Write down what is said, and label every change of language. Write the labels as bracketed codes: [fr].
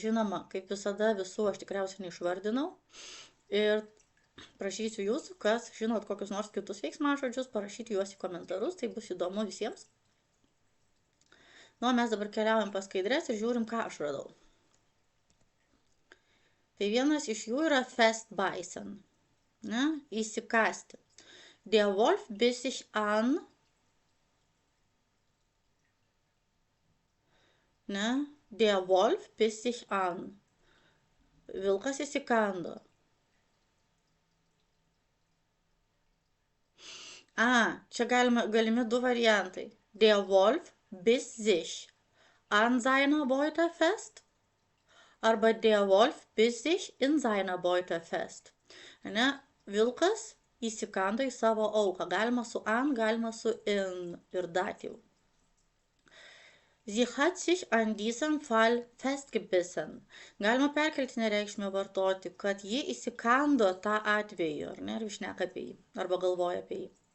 [lt] Žinoma, kaip visada visų aš tikriausiai neišvardinau ir prašysiu jūsų, kas žinot kokius nors kitus veiksmažodžius, parašyti juos į komentarus, tai bus įdomu visiems. Nu, mes dabar keliaujam pas skaidrės ir žiūrim, ką aš radau. Tai vienas iš jų yra festbeißen, ne, įsikąsti. [de] Der Wolf biss sich an, ne, der Wolf biss sich an. [lt] Vilkas įsikando. Čia galimi du variantai. [de] Der Wolf biss sich an seiner Beute fest [lt] arba [de] der Wolf biss sich in seiner Beute fest. [lt] Ne, vilkas įsikando į savo auką. Galima su an, galima su in ir dativ. [de] Sie hat sich an diesem Fall festgebissen. [lt] Galima perkeltinę reikšmę vartoti, kad ji įsikando tą atvejį, ar ne, ar šneka apie jį, arba galvoja apie jį.